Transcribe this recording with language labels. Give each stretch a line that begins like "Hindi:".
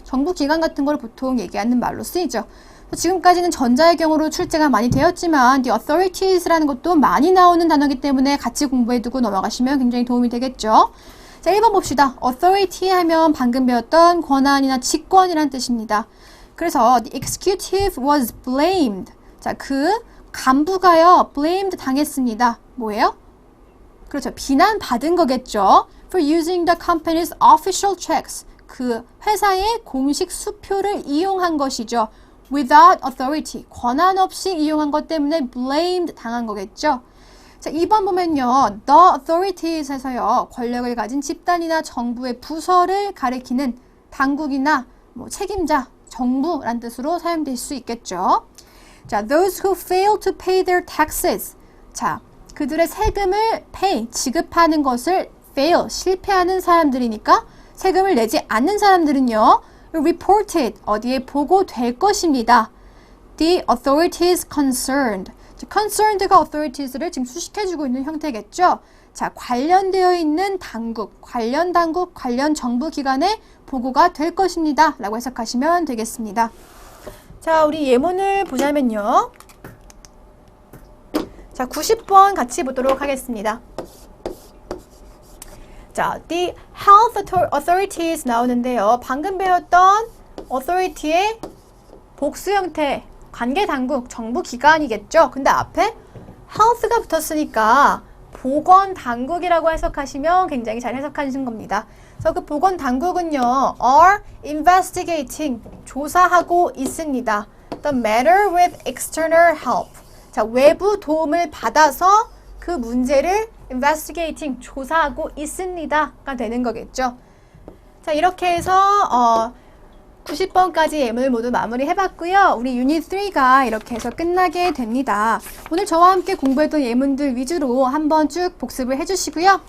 Korean: 정부 기관 같은 걸 보통 얘기하는 말로 쓰이죠. 지금까지는 전자의 경우로 출제가 많이 되었지만 the authorites라는 것도 많이 나오는 단어이기 때문에 같이 공부해두고 넘어가시면 굉장히 도움이 되겠죠. 자, 1번 봅시다. authority 하면 방금 배웠던 권한이나 직권이란 뜻입니다. 그래서
English: the executive was blamed.
Korean: 자, 그 간부가요, blamed 당했습니다. 뭐예요? 그렇죠. 비난받은 거겠죠.
English: For using the company's official checks.
Korean: 그 회사의 공식 수표를 이용한 것이죠.
English: Without authority.
Korean: 권한 없이 이용한 것 때문에 blamed 당한 거겠죠. 자, 2번 보면요. The authorities에서요, 권력을 가진 집단이나 정부의 부서를 가리키는 당국이나 책임자, 정부란 뜻으로 사용될 수 있겠죠.
English: 자, those who fail to pay their taxes.
Korean: 자, 그들의 세금을 pay, 지급하는 것을 fail, 실패하는 사람들이니까 세금을 내지 않는 사람들은요, reported, 어디에 보고될 것입니다.
English: The authorities concerned.
Korean: concerned가 authorities를 지금 수식해주고 있는 형태겠죠. 자, 관련되어 있는 당국, 관련 당국, 관련 정부 기관에 보고가 될 것입니다. 라고 해석하시면 되겠습니다. 자, 우리 예문을 보자면요. 자, 90번 같이 보도록 하겠습니다. 자,
English: the health authorities
Korean: 나오는데요. 방금 배웠던 authority의 복수 형태, 관계 당국, 정부 기관이겠죠. 근데 앞에 health가 붙었으니까 보건 당국이라고 해석하시면 굉장히 잘 해석하신 겁니다. 그래서 그 보건 당국은요, are investigating, 조사하고 있습니다.
English: The matter with external help.
Korean: 자, 외부 도움을 받아서 그 문제를 investigating, 조사하고 있습니다가 되는 거겠죠. 자, 이렇게 해서 90번까지 예문을 모두 마무리해봤고요. 우리 유닛 3가 이렇게 해서 끝나게 됩니다. 오늘 저와 함께 공부했던 예문들 위주로 한번 쭉 복습을 해주시고요.